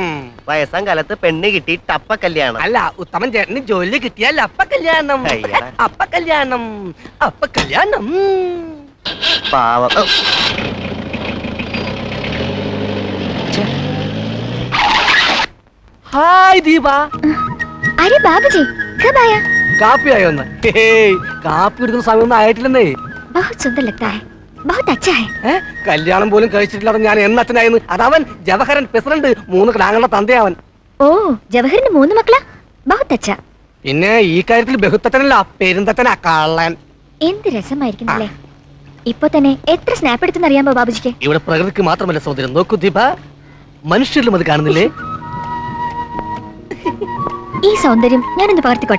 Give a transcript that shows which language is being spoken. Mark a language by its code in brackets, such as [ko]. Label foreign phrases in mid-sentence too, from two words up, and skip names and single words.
[ml] വയസ്സാം കാലത്ത് പെണ്ണ് കിട്ടി ടപ്പ കല്യാണം. അല്ല, ഉത്തമൻ ചേട്ടന് ജോലി കിട്ടിയാൽ അപ്പ കല്യാണം. അയ്യടാ. അപ്പ കല്യാണം, അപ്പ കല്യാണം. പാവം. ഹായ് ദീപ. [hi] अरे बाबूजी कब आया? [ml] കാപ്പി ആയോന്ന്? കാപ്പി എടുക്കുന്ന സമയമൊന്നും ആയിട്ടില്ലെന്നേ. [hi] बहुत सुंदर लगता है, बहुत अच्छा है. [ml] കല്യാണം പോലും കഴിച്ചിട്ടില്ലാതെ ഞാൻ എന്നച്ഛനായിരുന്നു. അതവൻ ജവഹരൻ പ്രസിഡന്റ്, 3 കിടാങ്ങളുടെ തന്തയവൻ. ഓ ജവഹറിന് 3 മക്കളാ? [hi] बहुत अच्छा. [ml] പിന്നെ ഈ കാര്യത്തിൽ ബഹുത്തച്ഛനല്ല, പെരുന്തച്ഛനാ കള്ളൻ. എന്ത് രസമായിരിക്കുന്നല്ലേ. ഇപ്പൊ തന്നെ എത്ര സ്നാപ്പ് എടുത്തെന്ന് അറിയാമോ ബാബുജിക്ക്? ഇവിടെ പ്രകൃതിക്ക് മാത്രമല്ല സൗന്ദര്യം, നോക്കൂ ദീപ, മനുഷ്യരിലും അത് കാണുന്നില്ലേ? ഈ സൗന്ദര്യം ഞാനൊന്ന് പകർത്തിക്കോട്ടെ.